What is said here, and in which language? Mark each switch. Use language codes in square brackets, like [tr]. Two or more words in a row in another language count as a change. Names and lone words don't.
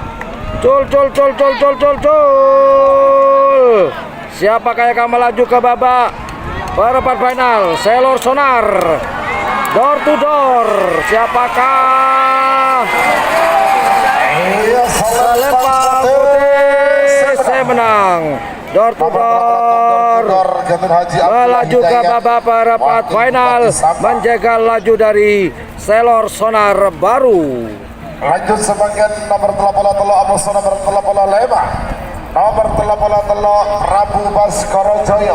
[id] Siapakah yang akan melaju ke babak perempat final? Selor Sonar. Door to Door. Siapakah? Selempang putih. Saya menang. Door to Door melaju ke babak perempat final, menjaga laju dari Selor Sonar Baru. Lanjut sebagian nomor 30 Amoso nomor 30 Lema. Nomor 30 Prabu Baskoro Joyo.